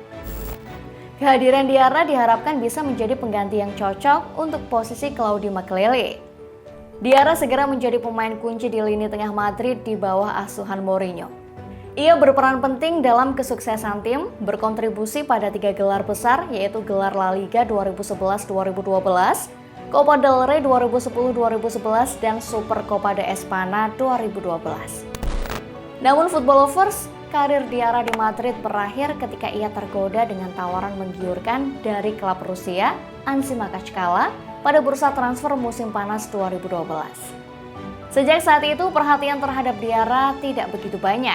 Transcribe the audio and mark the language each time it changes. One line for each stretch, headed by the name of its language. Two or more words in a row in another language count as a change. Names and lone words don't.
Indonesian: Kehadiran Diarra diharapkan bisa menjadi pengganti yang cocok untuk posisi Claudio Makelele. Diarra segera menjadi pemain kunci di lini tengah Madrid di bawah asuhan Mourinho. Ia berperan penting dalam kesuksesan tim, berkontribusi pada 3 gelar besar, yaitu gelar La Liga 2011-2012, Copa del Rey 2010-2011, dan Super Copa de España 2012. Namun
English: Football Lovers,
Indonesian: karir Diarra di Madrid berakhir ketika ia tergoda dengan tawaran menggiurkan dari klub Rusia, Anzhi Makachkala, pada bursa transfer musim panas 2012. Sejak saat itu, perhatian terhadap Diarra tidak begitu banyak.